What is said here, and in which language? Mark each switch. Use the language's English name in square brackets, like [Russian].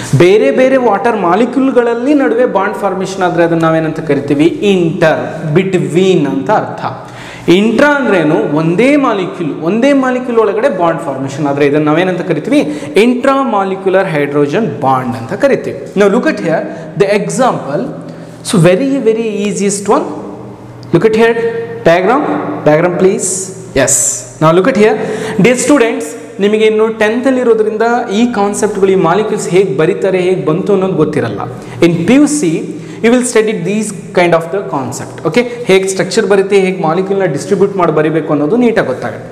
[Kannada] ಬೇರೆ ಬೇರೆ ವಾಟರ್ ಮಾಲಿಕ್ಯೂಲ್ಗಳಲ್ಲಿ ನಡುವೆ ಬಾಂಡ್ ಫಾರ್ಮೇಷನ್ ಆದರೆ ಅದನ್ನು ನಾವೇನಂತ ಕರಿತೀವಿ? ಇಂಟರ್, ಬಿಟ್ವೀನ್ ಅಂತ ಅರ್ಥ. ಇಂಟ್ರಾ ಅಂದ್ರೇನು? ಒಂದೇ ಮಾಲಿಕ್ಯೂಲ್ ಒಳಗಡೆ ಬಾಂಡ್ ಫಾರ್ಮೇಷನ್ ಆದರೆ ಇದನ್ನು ನಾವೇನಂತ ಕರಿತೀವಿ? ಇಂಟ್ರಾ ಮಾಲಿಕ್ಯುಲರ್ ಹೈಡ್ರೋಜನ್ ಬಾಂಡ್ ಅಂತ ಕರಿತೀವಿ. ನಾವು [English] Look at here the example. So very easiest one. Look at here, diagram please. Yes, now look at here. Dear students, [Kannada] ನಿಮಗೆ ಇನ್ನು 10th ಅಲ್ಲಿ ಇರೋದ್ರಿಂದ ಈ ಕಾನ್ಸೆಪ್ಟ್ಗಳು, ಈ ಮಾಲಿಕ್ಯೂಲ್ಸ್ ಹೇಗೆ ಬರೀತಾರೆ, ಹೇಗೆ ಬಂತು ಅನ್ನೋದು ಗೊತ್ತಿರಲ್ಲ. [English] In PUC you will study these kind of the concept. [Kannada] Okay, ಹೇಗೆ ಸ್ಟ್ರಕ್ಚರ್ ಬರುತ್ತೆ, ಹೇಗೆ ಮಾಲಿಕ್ಯೂಲ್ನ ಡಿಸ್ಟ್ರಿಬ್ಯೂಟ್ ಮಾಡಿ ಬರೀಬೇಕು ಅನ್ನೋದು ನೀಟಾಗಿ ಗೊತ್ತಾಗುತ್ತೆ.